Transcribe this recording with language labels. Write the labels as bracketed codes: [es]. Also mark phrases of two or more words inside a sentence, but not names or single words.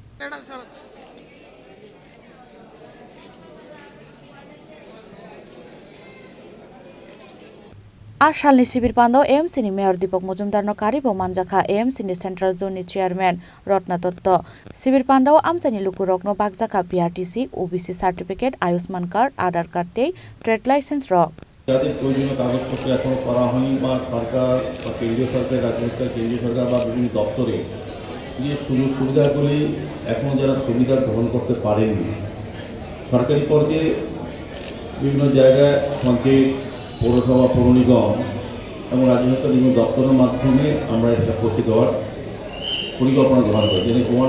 [trp] Ashal ni Shibir pando AMC ni Mayor Dipok Mojumdar no karibo manjakha AMC ni Central Zone ni Chairman Rotna Dotto Shibir pando amsani lukurok no bakjakha [en] PRTC OBC certificate Ayushman card Aadhaar card [trp] tei [en] trade license [trp] rok [bn] যাদের প্রয়োজনীয় কাগজপত্র এখনো করা হয়নি বা সরকার বা কেন্দ্রীয় সরকার রাজ্য সরকার কেন্দ্রীয় সরকার বা বিভিন্ন দপ্তরে যে সুযোগ সুবিধাগুলি এখনও যারা সুবিধা গ্রহণ করতে পারেননি সরকারি পর্যায়ে বিভিন্ন জায়গায় পঞ্চায়েত পৌরসভা পৌর নিগম এবং রাজ্য সরকার বিভিন্ন দপ্তরের মাধ্যমে আমরা এটা করতে দেওয়ার পরিকল্পনা গ্রহণ করি যেন